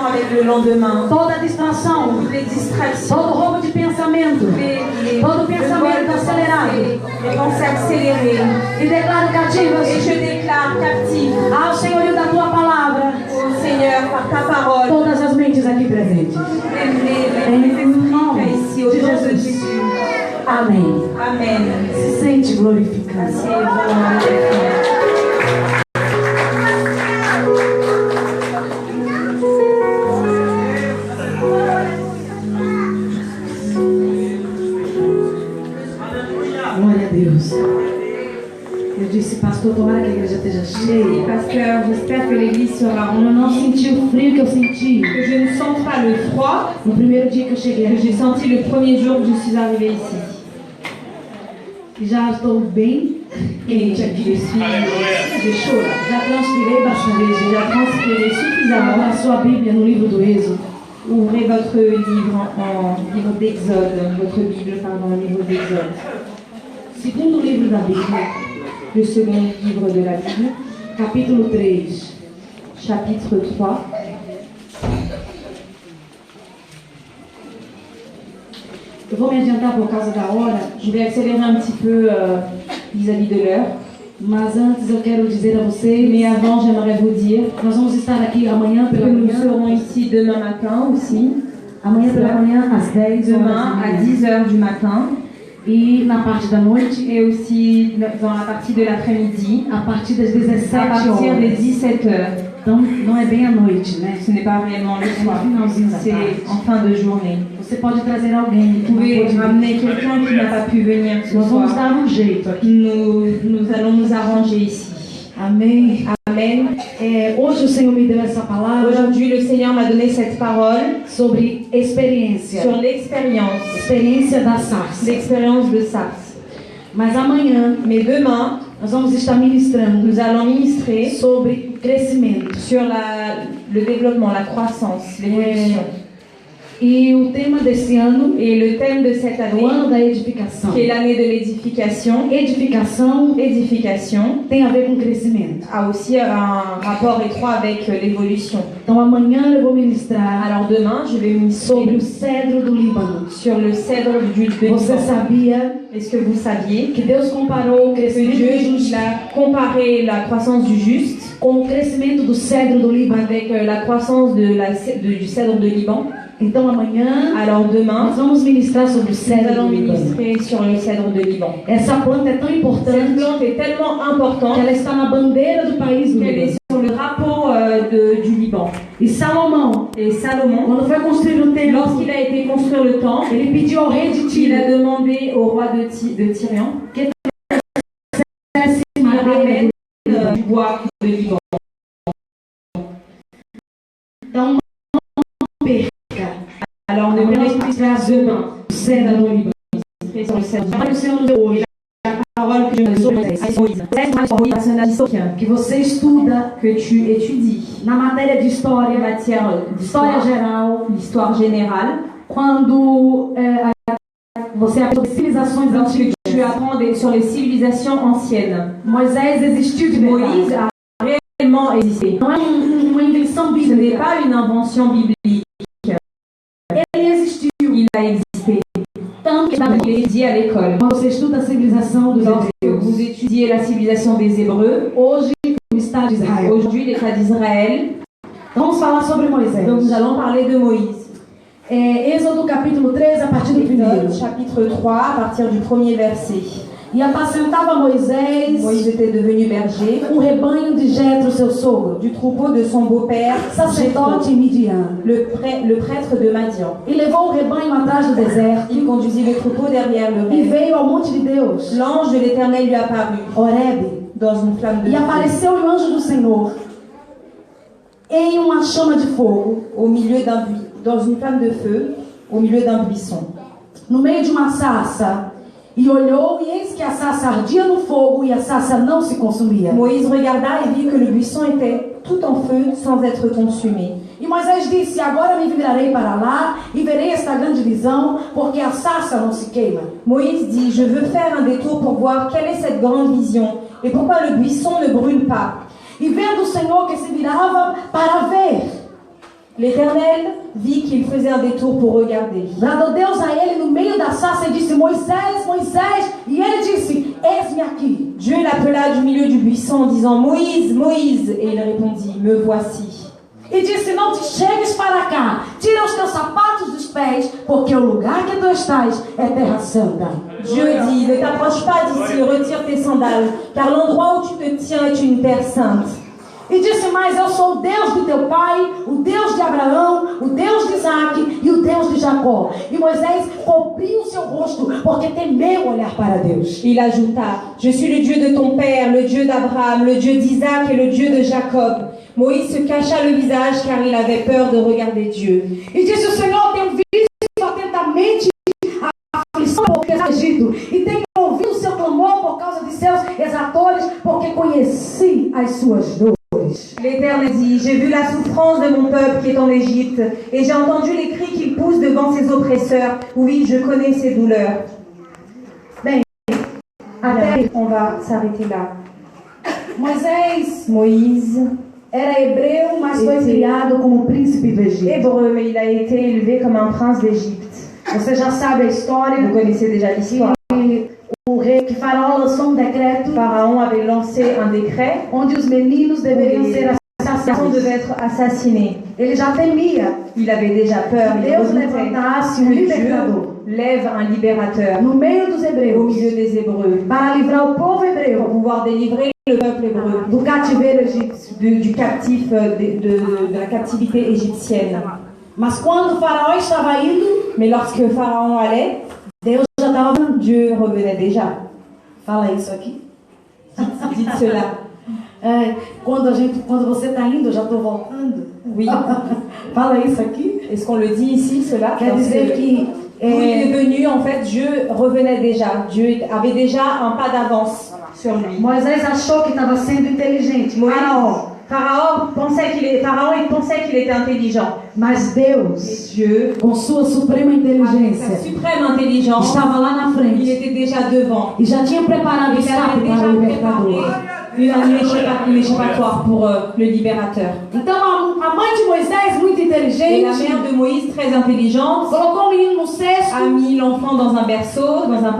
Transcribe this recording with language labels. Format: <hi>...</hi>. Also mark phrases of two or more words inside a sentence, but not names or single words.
<fr>le lendemain.</fr> <pt>toda distração,</pt> <fr>Toutes les distractions.</fr> <pt>todo roubo de pensamento, todo pensamento acelerado.</pt> <fr>Les pensées accélérées.</fr> <pt>E declaro</pt> <fr>Et</fr> <pt>cativas</pt> <fr>je déclare captive</fr> <pt>ao senhorio da tua palavra</pt> <fr>au Seigneur par ta parole.</fr> <pt>todas as mentes aqui presentes.</pt> <fr>Les esprits ici au de nom de</fr> <pt>Jesus.</pt> <fr>Jésus.</fr> <pt>Amém.</pt> <fr>Amen.</fr> <pt>Se sente glorificado.</pt> <fr>Asseyez-vous.</fr> <pt>Glória a Deus. Eu disse, pastor, tomara que a igreja esteja cheia.</pt> <fr>Pasteur, j'espère que l'église sera</fr> <pt>Eu não senti o frio que eu senti</pt> <fr>que je ne sente pas le froid</fr> <pt>no primeiro dia que eu cheguei</pt> <fr>que j'ai</fr> <pt>aqui.</pt> <fr>senti le premier jour que je suis arrivée ici.</fr> <pt>E já estou bem quente aqui.</pt> <fr>Je chaud là.</fr> <pt>Já transpirei bastante.</pt> <fr>J'ai déjà transpiré</fr> <pt>Abra</pt> <fr>suffisamment.</fr> <pt>a sua Bíblia no livro do Êxodo.</pt> <fr>Ouvrez votre livre en livre d'Exode, votre Bible, pardon, le livre d'Exode.</fr> <pt>Segundo livro da Bíblia,</pt> <fr>Le second livre de la Bible,</fr> <pt>capítulo 3.</pt> <fr>chapitre 3.</fr> <pt>Eu vou me adiantar por causa da hora,</pt> <fr>Je vais accélérer un petit peu vis-à-vis de l'heure.</fr> <pt>mas antes eu quero dizer a vocês,</pt> <fr>Mais avant, j'aimerais vous dire</fr> <pt>nós vamos estar aqui amanhã</pt> <fr>que</fr> <pt>pela</pt> <fr>nous</fr> <pt>manhã,</pt> <fr>serons ici demain matin aussi.</fr> <pt>amanhã pela manhã às 10</pt> <fr>Demain à</fr> <pt>horas</pt> <fr>10 h du matin.</fr> <pt>e na parte da noite</pt> <fr>Et aussi dans la partie de l'après-midi,</fr> <pt>a partir das</pt> <fr>à</fr> <pt>17</pt> <fr>partir des</fr> <pt>horas.</pt> <fr>17 h.</fr> <pt>Então não é bem à noite, né?</pt> <fr>Ce n'est pas réellement le</fr> <pt>É no</pt> <fr>soir,</fr> <pt>finalzinho da</pt> <fr>c'est</fr> <pt>tarde.</pt> <fr>en fin de journée.</fr> <pt>Você pode trazer alguém que</pt> <fr>Vous</fr> <pt>não</pt> <fr>pouvez</fr> <pt>pôde vir.</pt> <fr>ramener quelqu'un qui n'a pas pu venir ce</fr> <pt>Nós vamos</pt> <fr>soir.</fr> <pt>dar um jeito aqui.</pt> <fr>Nous allons nous arranger ici.</fr> <pt>Amém.</pt> <fr>Amen.</fr> <pt>Hoje o Senhor me deu essa palavra</pt> <fr>Aujourd'hui, le Seigneur m'a donné cette parole</fr> <pt>sobre experiência.</pt> <fr>sur l'expérience,</fr> <pt>Experiência da sarça.</pt> <fr>l'expérience de Sars.</fr> <pt>Mas amanhã</pt> <fr>Mais demain,</fr> <pt>nós vamos estar ministrando</pt> <fr>nous allons ministrer</fr> <pt>sobre crescimento.</pt> <fr>sur le développement, la croissance, l'évolution.</fr> <pt>E o tema desse ano</pt> <fr>Et le thème de cette</fr> <pt>é o</pt> <fr>année,</fr> <pt>ano da edificação.</pt> <fr>qui est l'année de l'édification,</fr> <pt>Edificação</pt> <fr>édification,</fr> <pt>tem a ver com crescimento.</pt> <fr>a aussi un rapport étroit avec l'évolution.</fr> <pt>Então amanhã eu vou ministrar</pt> <fr>Alors demain, je vais</fr> <pt>sobre</pt> <fr>ministrer</fr> <pt>o cedro do Líbano.</pt> <fr>sur le cèdre du</fr> <pt>Você</pt> <fr>Liban.</fr> <pt>sabia</pt> <fr>Est-ce que vous saviez</fr> <pt>que Deus comparou o</pt> <fr>que</fr> <pt>crescimento</pt> <fr>Dieu</fr> <pt>do justo</pt> <fr>il a comparé la croissance du juste</fr> <pt>com o crescimento do cedro do Líbano?</pt> <fr>avec la croissance du cèdre de Liban?</fr> <pt>Então amanhã</pt> <fr>Alors demain,</fr> <pt>nós vamos ministrar sobre o</pt> <fr>nous</fr> <pt>cedro</pt> <fr>allons</fr> <pt>do Líbano.</pt> <fr>ministrer sur le cèdre de Liban.</fr> <pt>Essa planta é tão</pt> <fr>Cette</fr> <pt>importante</pt> <fr>plante est tellement</fr> <pt>que</pt> <fr>importante</fr> <pt>ela está na bandeira do país do</pt> <fr>qu'elle est</fr> <pt>Líbano.</pt> <fr>sur le drapeau du Liban.</fr> <pt>E Salomão,</pt> <fr>Et Salomon,</fr> <pt>quando foi construir o templo,</pt> <fr>lorsqu'il a été construire le temple,</fr> <pt>ele pediu ao rei de</pt> <fr>il</fr> <pt>Tiro</pt> <fr>a demandé au roi de Tyrian</fr> <pt>que trouxesse</pt> <fr>qu'il</fr> <pt>madeira.</pt> <fr>ramène du bois de Liban.</fr> <pt>Então não perca.</pt> <fr>Alors nous</fr> <pt>Apenas</pt> <fr>allons</fr> <pt>ministrar</pt> <fr>demain</fr> <pt>o cedro do Líbano.</pt> <fr>sur le cèdre.</fr> <pt>Olha o Senhor nos deu hoje.</pt> <fr>La parole que je me donne à Moïse. Personnage</fr> <pt>Que você estuda</pt> <fr>que tu étudies</fr> <pt>na matéria de</pt> <fr>en</fr> <pt>história,</pt> <fr>matière</fr> <pt>história</pt> <fr>d'histoire,</fr> <pt>geral,</pt> <fr>l'histoire générale,</fr> <pt>quando você aprende sobre civilizações</pt> <fr>lorsque</fr> <pt>antigas.</pt> <fr>tu apprends sur les civilisations anciennes.</fr> <pt>Moisés existiu de</pt> <fr>Moïse</fr> <pt>verdade.</pt> <fr>a réellement existé.</fr> <pt>Não é uma invenção</pt> <fr>Ce n'est</fr> <pt>bíblica.</pt> <fr>pas une invention biblique.</fr> <pt>Ele existiu.</pt> <fr>Il a existé.</fr> <pt>Tanto que</pt> <fr>Il est étudié à l'école.</fr> <pt>quando você estuda a civilização dos</pt> <fr>Lorsque</fr> <pt>hebreus,</pt> <fr>vous étudiez la civilisation des Hébreux,</fr> <pt>hoje o Estado de Israel.</pt> <fr>aujourd'hui l'État d'Israël,</fr> <pt>Vamos falar sobre Moisés.</pt> <fr>donc nous allons parler de Moïse.</fr> <pt>Êxodo capítulo 3, a partir do primeiro.</pt> <fr>Exode, chapitre 3, à partir du premier verset.</fr> <pt>E apacentava Moisés</pt> <fr>Moïse était devenu berger</fr> <pt>rebanho de Jetro, seu sogro,</pt> <fr>du troupeau de son beau-père,</fr> <pt>sacerdote em Midian.</pt> <fr>le prêtre de Madian.</fr> <pt>E levou o rebanho atrás do deserto</pt> <fr>Il conduisit le troupeau derrière le</fr> <pt>e</pt> <fr>rêve.</fr> <pt>veio ao monte de Deus,</pt> <fr>L'ange de l'Éternel lui apparut</fr> <pt>Horebe,</pt> <fr>dans une flamme de</fr> <pt>e</pt> <fr>feu,</fr> <pt>apareceu o anjo do Senhor em uma chama de fogo,</pt> <fr>au milieu dans une flamme de feu, au milieu d'un buisson.</fr> <pt>no meio de uma sarça. E olhou, e eis que a sarça ardia no fogo, e a sarça não se consumia.</pt> <fr>Moïse regarda et vit que le buisson était tout en feu sans être consumé.</fr> <pt>E Moisés disse: agora me virarei para lá e verei esta grande visão, porque a sarça não se queima.</pt> <fr>Moïse dit, je veux faire un détour pour voir quelle est cette grande vision et pourquoi le buisson ne brûle pas.</fr> <pt>E vendo o Senhor que se virava para ver,</pt> <fr>L'Éternel vit qu'il faisait un détour pour regarder.</fr> <pt>Bradou Deus a ele no meio da sarça e disse: Moisés, Moisés. E ele disse: Eis-me aqui.</pt> <fr>Dieu l'appela du milieu du buisson en disant Moïse, Moïse. Et il répondit, me voici.</fr> <pt>E disse: Não te chegues para cá, tira os teus sapatos dos pés, porque o lugar que tu estás é terra santa.</pt> <fr>Dieu dit, ne t'approche pas d'ici, retire tes sandales, car l'endroit où tu te tiens est une terre sainte.</fr> <pt>E disse mais: Eu sou o Deus de teu pai, o Deus de Abraão, o Deus de Isaac e o Deus de Jacó. E Moisés cobriu o seu rosto, porque temeu olhar para Deus.</pt> <fr>Il ajouta, je suis le Dieu de ton père, le Dieu d'Abraham, le Dieu d'Isaac et le Dieu de Jacob. Moïse se cacha le visage car il avait peur de regarder Dieu.</fr> <pt>E disse: O Senhor, tenho visto atentamente a aflição porque está no Egito, e tenho ouvido o seu clamor por causa de seus exatores, porque conheci as suas dores.</pt> <fr>L'Éternel dit, j'ai vu la souffrance de mon peuple qui est en Égypte, et j'ai entendu les cris qu'il pousse devant ses oppresseurs. Oui, je connais ses douleurs.</fr> <pt>Bem, até</pt> <fr>On va s'arrêter là.</fr> <pt>Moisés era hebreu, mas foi criado como príncipe do Egito.</pt> <fr>Hébreu, mais il a été élevé comme un prince d'Égypte.</fr> <pt>Você já sabe a história.</pt> <fr>Vous connaissez déjà l'histoire.</fr> <pt>O rei que Faraó lançou decreto.</pt> <fr>Pharaon avait lancé un décret</fr> <pt>Onde os meninos deveriam ser</pt> <fr>où les garçons</fr> <pt>assassinados.</pt> <fr>devaient être assassinés.</fr> <pt>Ele já temia</pt> <fr>Il avait déjà peur, il</fr> <pt>Deus</pt> <fr>redoutait</fr> <pt>levantasse</pt> <fr>que</fr> <pt>libertador</pt> <fr>Dieu lève un libérateur</fr> <pt>no meio dos</pt> <fr>au</fr> <pt>hebreus</pt> <fr>milieu des Hébreux</fr> <pt>para livrar o povo</pt> <fr>pour</fr> <pt>hebreu</pt> <fr>pouvoir délivrer le peuple hébreu</fr> <pt>do cativeiro egípcio.</pt> <fr>du captif, de la captivité égyptienne.</fr> <pt>Mas quando o Faraó estava indo,</pt> <fr>Mais lorsque Pharaon allait,</fr> <pt>Deus já estava vendo.</pt> <fr>Dieu revenait déjà.</fr> <pt>Fala isso aqui.</pt> <fr>Dites cela.</fr> <pt>Quando você está indo, eu já estou voltando.</pt> <fr>Oui.</fr> <pt>Fala isso aqui.</pt> <fr>Est-ce qu'on le dit ici, cela?</fr> <pt>Quer dizer que</pt> <fr>Quand il est venu, en fait, Dieu revenait déjà. Dieu avait déjà un pas d'avance sur lui.</fr> <pt>Moisés achou que estava sendo inteligente. Faraó.</pt> <fr>Pharaon, il pensait qu'il était intelligent.</fr> <pt>Mas</pt> <fr>Et</fr> <pt>Deus,</pt> <fr>Dieu,</fr> <pt>com sua suprema</pt> <fr>avec sa</fr> <pt>inteligência,</pt> <fr>suprême intelligence,</fr> <pt>estava lá na</pt> <fr>il</fr> <pt>frente</pt> <fr>était déjà devant.</fr> <pt>e já tinha preparado o</pt> <fr>Il</fr> <pt>escape</pt> <fr>avait</fr> <pt>para</pt> <fr>déjà</fr> <pt>o</pt> <fr>préparé</fr> <pt>libertador.</pt> <fr>une échappatoire pour le libérateur.</fr> <pt>Então a mãe de Moisés, muito</pt> <fr>Et la</fr> <pt>inteligente,</pt> <fr>mère de Moïse, très intelligente,</fr> <pt>colocou o menino no cesto</pt> <fr>a mis l'enfant dans un berceau, dans un</fr>